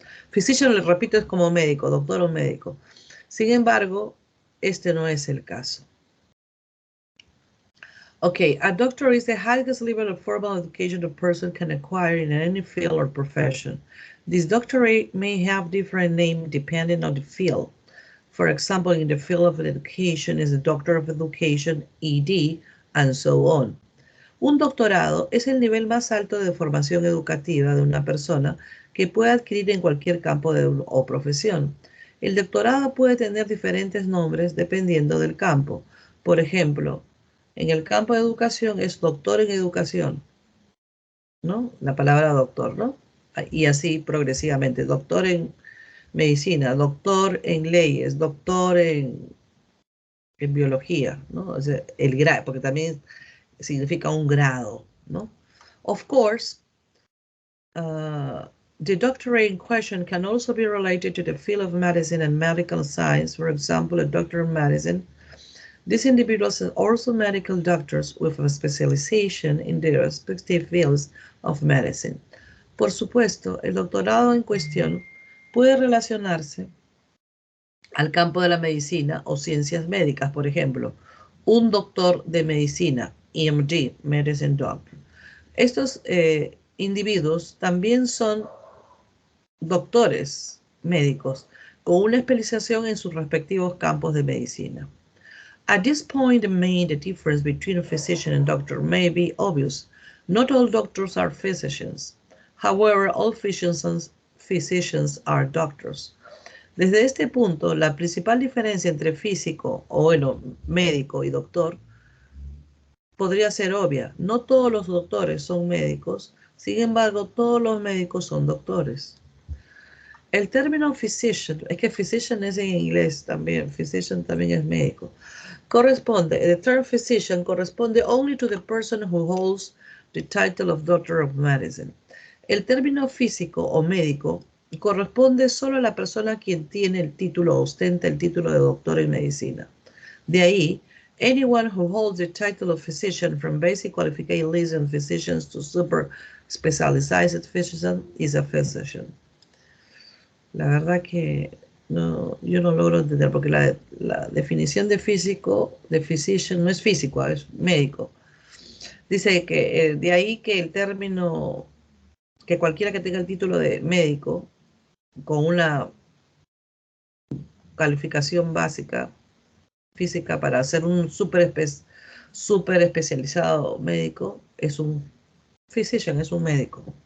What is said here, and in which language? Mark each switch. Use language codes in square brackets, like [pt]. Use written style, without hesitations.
[es] Physician, le repito, es como médico, doctor o médico. Sin embargo, este no es el caso. [en] Okay, a doctor is the highest level of formal education a person can acquire in any field or profession. This doctorate may have different name depending on the field. For example, in the field of education is a Doctor of Education, ED, and so on. [es] Un doctorado es el nivel más alto de formación educativa de una persona que puede adquirir en cualquier campo o profesión. El doctorado puede tener diferentes nombres dependiendo del campo. Por ejemplo, en el campo de educación es doctor en educación, ¿no? La palabra doctor, ¿no? Y así progresivamente. Doctor en medicina, doctor en leyes, doctor en biología, ¿no? O sea, el grado, porque también significa un grado, ¿no? [en] Of course, the doctorate in question can also be related to the field of medicine and medical science. For example, a doctor in medicine. These individuals are also medical doctors with a specialization in their respective fields of medicine. [es] Por supuesto, el doctorado en cuestión puede relacionarse al campo de la medicina o ciencias médicas, por ejemplo, un doctor de medicina, EMD, Medicine Doctor. Estos individuos también son doctores médicos con una especialización en sus respectivos campos de medicina. [en] At this point, the difference between a physician and doctor may be obvious. Not all doctors are physicians. However, all physicians are doctors. [es] Desde este punto, la principal diferencia entre físico, o bueno, médico y doctor, podría ser obvia. No todos los doctores son médicos, sin embargo, todos los médicos son doctores. El término physician, es que physician es en inglés también, physician también es médico. [en] The term physician corresponde only to the person who holds the title of Doctor of Medicine. [es] El término físico o médico corresponde solo a la persona quien tiene el título, ostenta el título de doctor en medicina. De ahí, [en] anyone who holds the title of physician from basic qualification licensed physicians to super specialized physician is a physician. [es] La verdad que no, yo no logro entender, porque la definición de físico, de physician, no es físico, es médico. Dice que de ahí que el término, que cualquiera que tenga el título de médico, con una calificación básica física para ser un super especializado médico, es un physician, es un médico.